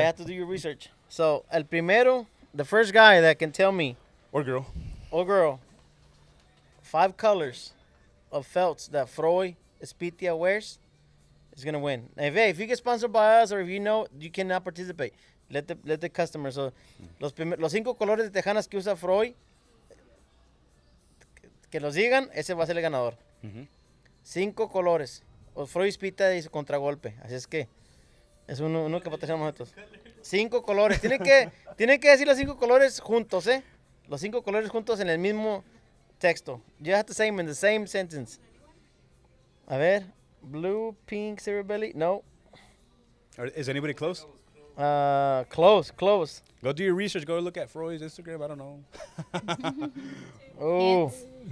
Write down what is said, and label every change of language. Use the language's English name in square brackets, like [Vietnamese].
[English] you have to do your research. So, [Spanish] el primero, [English] the first guy that can tell me, Or girl. or girl, 5 colors of felts that Freud Espitia wears is gonna win. If you get sponsored by us or if you know, you cannot participate. Let the customer. [Spanish] So, los 5 colores de tejanas que usa Freud, que los digan, ese va a ser el ganador. 5 colores. O Freud Spita y su contragolpe. Así es que es uno que patrocinamos nosotros. 5 colores. Tiene que decir los 5 colores juntos, ¿eh? Los 5 colores juntos en el mismo texto. [English] You have to say them in the same sentence. [Spanish] A ver. [English] Blue, pink, silver belly. No. Is anybody close? Close. Go do your research. Go look at Freud's Instagram. I don't know. Oh. Hints.